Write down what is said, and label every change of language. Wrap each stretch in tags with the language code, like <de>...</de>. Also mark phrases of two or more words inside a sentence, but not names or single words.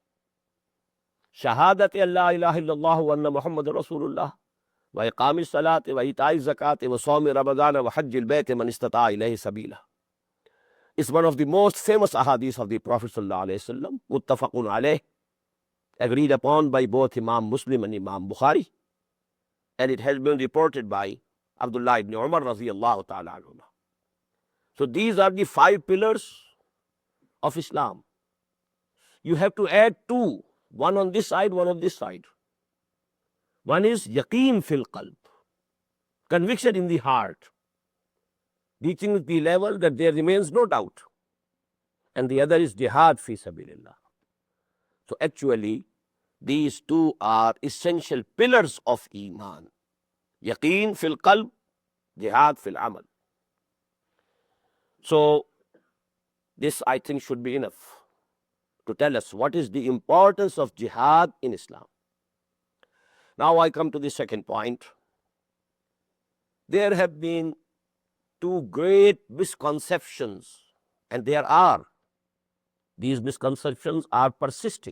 <ar>شهادة الله إله إلا الله وأن محمدا رسول الله، وإقام الصلاة، وإيتاء الزكاة، وصوم رمضان، وحج البيت من استطاع إليه سبيلا.</ar> <en>It's one of the most famous ahadith of the Prophet</en> <ar>صلى الله عليه وسلم، متفق عليه,</ar> <en>agreed upon by both Imam Muslim and Imam Bukhari, and it has been reported by Abdullah ibn Umar</en> <ar>رضي الله تعالى عنهما.</ar> <en>So these are the 5 pillars of Islam. You have to add 2, one on this side, one on this side. One is</en> <ar>يقين في القلب,</ar> <en>conviction in the heart, reaching the level that there remains no doubt. And the other is</en> <ar>جهاد في سبيل الله.</ar> <en>So actually, these 2 are essential pillars of Iman.</en> <ar>يقين في القلب، جهاد في العمل.</ar> <en>So this, I think, should be enough to tell us what is the importance of jihad in Islam. Now I come to the second point. There have been 2 great misconceptions, and these misconceptions are persisting.</en>